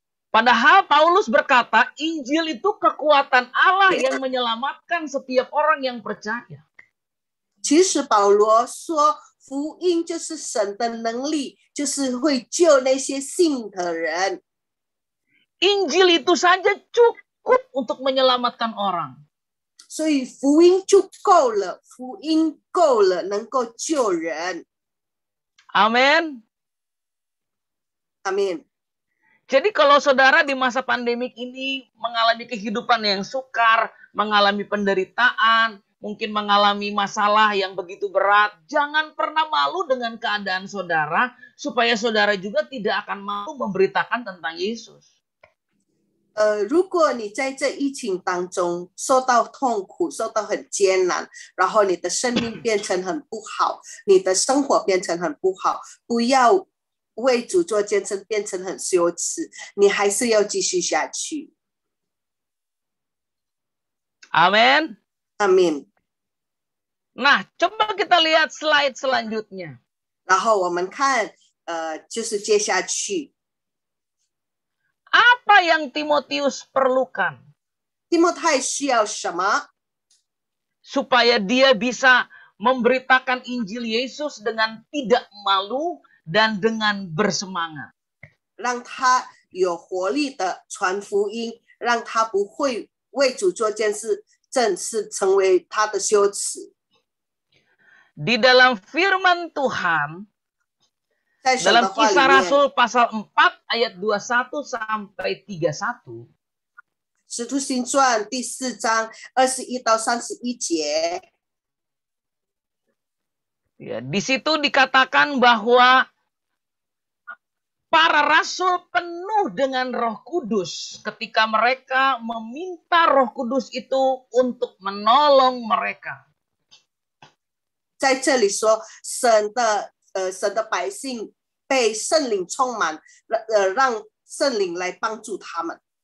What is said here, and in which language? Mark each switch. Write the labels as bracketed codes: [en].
[id] Padahal Paulus berkata, Injil itu kekuatan Allah yang menyelamatkan setiap orang yang percaya. [zh] 其实保罗说，福音就是神的能力，就是会救那些信的人。 [id] Injil itu saja cukup untuk menyelamatkan orang. [zh] 所以福音就够了，福音够了，能够救人。 [id] Amin. Amin. Jadi kalau saudara di masa pandemik ini mengalami kehidupan yang sukar, mengalami penderitaan, mungkin mengalami masalah yang begitu berat, jangan pernah malu dengan keadaan saudara, supaya saudara juga tidak akan malu memberitakan tentang Yesus. [zh] 如果你在这疫情当中受到痛苦，受到很艰难，然后你的生命变成很不好，你的生活变成很不好，不要为主做见证变成很羞耻，你还是要继续下去。 [id] Amin. Amin. Nah, coba kita lihat slide selanjutnya. [zh] 然后我们看，就是接下去。 [id] Apa yang Timotius perlukan? [zh] 提摩太需要什么？ [id] Supaya dia bisa memberitakan Injil Yesus dengan tidak malu dan dengan bersemangat. [zh] 让他有活力的传福音，让他不会为主做件事，正是成为他的羞耻。 [id] Di dalam firman Tuhan, [zh] 在神 [id] dalam [zh] 的话里 [id] Kisah [zh] 面， [id] Rasul pasal 4 ayat 21 sampai 31, [zh] 使徒行传第4章21到31节， [id] ya, di situ dikatakan bahwa para rasul penuh dengan Roh Kudus ketika mereka meminta Roh Kudus itu untuk menolong mereka. [zh] 在这里说神的百姓被圣灵充满，让圣灵来帮助他们。